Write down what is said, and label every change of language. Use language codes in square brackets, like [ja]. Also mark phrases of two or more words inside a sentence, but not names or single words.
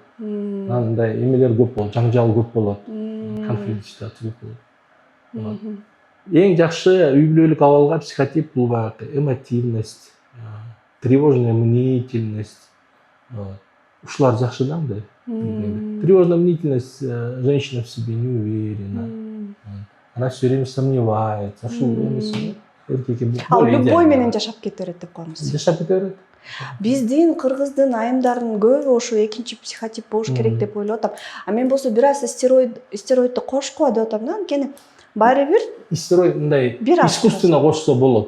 [ky] Мындай эмелер көп болот, жаңжал көп болот, [ru] конфликт ситуация [ky] көп болот. Эң жакшы үй-бүлөлүк абалга психотип бул баягы [ru] эмотивность, тревожная мнительность. [ky] Ушулар жакшы да мындай. [ru] Тревожная мнительность, женщина в себе не уверена. Она все время сомневается. [ky] Ушул эмеси эркекке Ал любой менен жашап кете берет деп коебуз. Жашап кете берет. Биздин кыргыздын айымдарынын көбү ошо экинчи психотип болуш керек деп ойлоп атам. А мен болсо бир аз стероидди кошкула деп атам да, анткени баары бир стероид мындай искусственно кошсо болот.